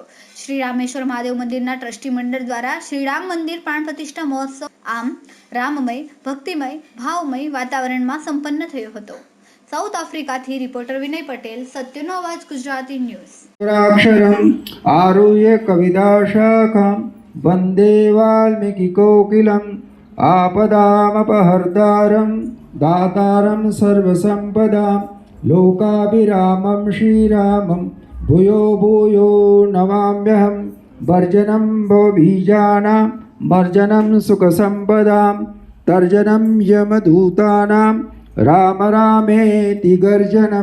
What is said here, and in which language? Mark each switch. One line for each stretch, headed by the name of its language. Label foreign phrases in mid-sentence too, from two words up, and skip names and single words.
Gujarati: શ્રી રામેશ્વર મહાદેવ મંદિરના ટ્રસ્ટી મંડળ દ્વારા શ્રી રામ મંદિર પ્રાણ પ્રતિષ્ઠા મહોત્સવ આમ રામમય, ભક્તિમય, ભાવમય વાતાવરણમાં સંપન્ન થયો હતો। સાઉથ આફ્રિકાથી રિપોર્ટર વિનય પટેલ, સત્યનો અવાજ ગુજરાતી ન્યૂઝ।
Sanskrit: अक्षरम आरुह्य कविदाशाखम वन्दे वाल्मीकी कोकिलम आपदामपहर्तारं दातारं सर्वसम्पदां लोकाभिरामं श्रीरामं भूयो भूयो नमाम्यहं। वर्जनं भवबीजानां मर्जनं सुखसम्पदां तर्जनं यमदूतानां राम रामेति गर्जनं।